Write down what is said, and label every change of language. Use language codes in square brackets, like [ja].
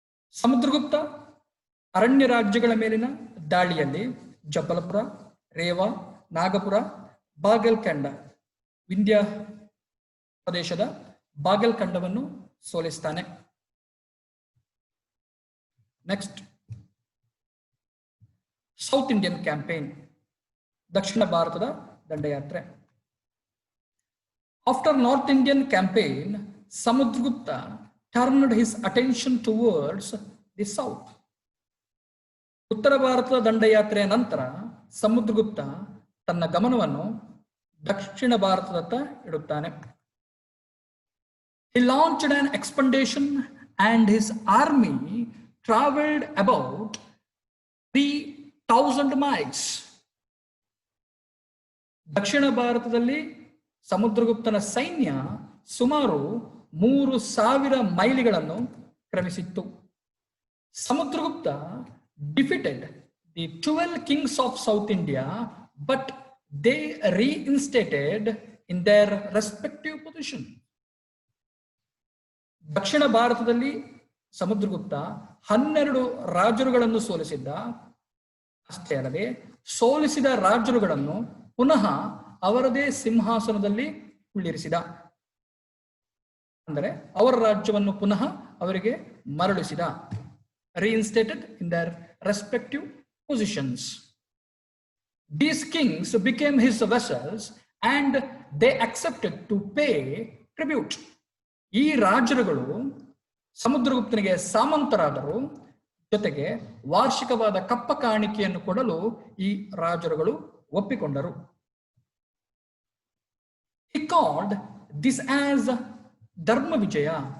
[kn] ಸಮುದ್ರಗುಪ್ತ ಅರಣ್ಯ ರಾಜ್ಯಗಳ ಮೇಲಿನ ದಾಳಿಯಲ್ಲಿ ಜಬ್ಬಲಪುರ, ರೇವಾ, ನಾಗಪುರ, ಬಾಗೆಲ್ಕಂಡ, ವಿಂಧ್ಯ ಪ್ರದೇಶದ ಬಾಗೆಲ್ಕಂಡವನ್ನು ಸೋಲಿಸ್ತಾನೆ. [en] next South Indian campaign, [kn] ದಕ್ಷಿಣ ಭಾರತದ ದಂಡಯಾತ್ರೆ. [en] After north Indian campaign, Samudragupta turned his attention towards the south. [kn] ಉತ್ತರ ಭಾರತದ ದಂಡಯಾತ್ರೆಯ ನಂತರ ಸಮುದ್ರಗುಪ್ತ ತನ್ನ ಗಮನವನ್ನು ದಕ್ಷಿಣ ಭಾರತದತ್ತ ಇಡುತ್ತಾನೆ. [en] He launched an expedition and his army traveled about 3000 miles. [kn] ದಕ್ಷಿಣ ಭಾರತದಲ್ಲಿ ಸಮುದ್ರಗುಪ್ತನ ಸೈನ್ಯ ಸುಮಾರು 3000 ಮೈಲಿಗಳನ್ನು ಕ್ರಮಿಸಿತ್ತು. [en] Samudragupta defeated the 12 kings of South India, but they reinstated in their respective position. [kn] ದಕ್ಷಿಣ ಭಾರತದಲ್ಲಿ ಸಮುದ್ರಗುಪ್ತ 12 ರಾಜರುಗಳನ್ನು ಸೋಲಿಸಿದ್ದ. ಅಷ್ಟೇ ಅಲ್ಲದೆ ಸೋಲಿಸಿದ ರಾಜರುಗಳನ್ನು ಪುನಃ ಅವರದೇ ಸಿಂಹಾಸನದಲ್ಲಿ ಕುಳ್ಳಿರಿಸಿದ. ಅಂದರೆ ಅವರ ರಾಜ್ಯವನ್ನು ಪುನಃ ಅವರಿಗೆ ಮರಳಿಸಿದ. [en] reinstated in their respective positions. These kings became his vassals and they accepted to pay tribute. [kn] ಈ ರಾಜರುಗಳು ಸಮುದ್ರಗುಪ್ತನಿಗೆ ಸಾಮಂತರಾದರು, ಜೊತೆಗೆ ವಾರ್ಷಿಕವಾದ ಕಪ್ಪ ಕಾಣಿಕೆಯನ್ನು ಕೊಡಲು ಈ ರಾಜರುಗಳು ಒಪ್ಪಿಕೊಂಡರು. [en] He called this as dharma vijaya.